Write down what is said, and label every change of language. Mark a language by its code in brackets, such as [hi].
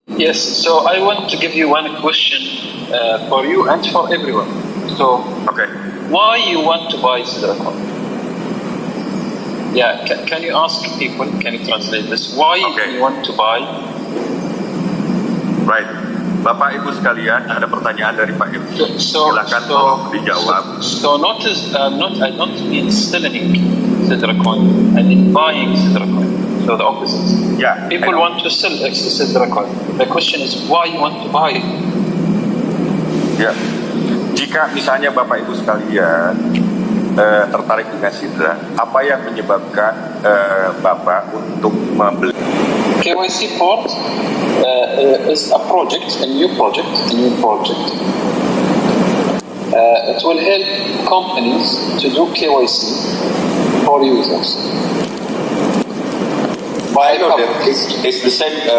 [en] Yes, so I want to give you one question for you and for everyone. So, Okay. why you want to buy Sidra Coin? Yeah, can you ask people, can you translate this? Why Okay. you want to buy? Right. [id] Bapak Ibu sekalian, ada pertanyaan dari Pak Ibu. Silakan tolong dijawab. [en] So notice, I don't mean selling Sidra Coin. I mean buying Sidra Coin. So the opposite. [id] Ya, [en] People want to sell Sidra Coin. The question is why you want to buy it? [id] Ya. Jika misalnya Bapak Ibu sekalian tertarik dengan Sidra, apa yang menyebabkan Bapak untuk membeli? [en] KYC port is a project, a new project. It will help companies to do KYC for users. I know that it's the same.